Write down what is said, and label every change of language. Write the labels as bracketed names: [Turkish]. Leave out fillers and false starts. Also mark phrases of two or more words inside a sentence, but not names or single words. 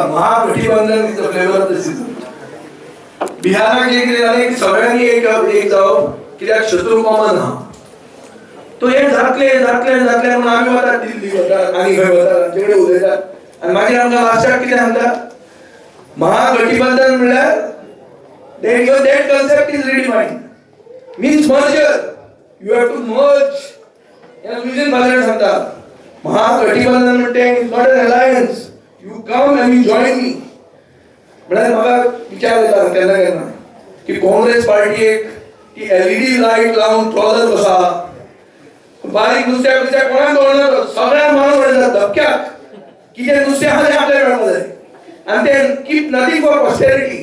[Konkani] महागठबंधन [English] is the flavour of the season. [Konkani] बिहाराक एक कितें जालें की सगळ्यांनी एक जावप कित्याक शत्रू कॉमन आहा. तो हे जातलें म्हणून आमी वतात दिल्ली वतात आनी खंय वतात तांचे कडेन उलयतात आनी मागीर आमकां लास्टाक कितें सांगतात महागठबंधन म्हणल्यार [English] that concept is redefined. Means merger. You have to merge. [Konkani] या विजन बाजार सांगता महागठबंधन म्हणते [English] not an alliance. You come and you join me. [Konkani] म्हळ्यार म्हाका विचार येता केन्ना केन्ना की काँग्रेस पार्टीक ती [English] LED light [Konkani] लावन ट्रॉलर कसो आहा बारीक नुस्त्याक कोणाक दवरना सगळ्यांक मारून उडयतात धपक्याक कितें नुस्तें आहा तें आपल्याक मेळपाक जाय आनी तें [English] keep nothing for posterity.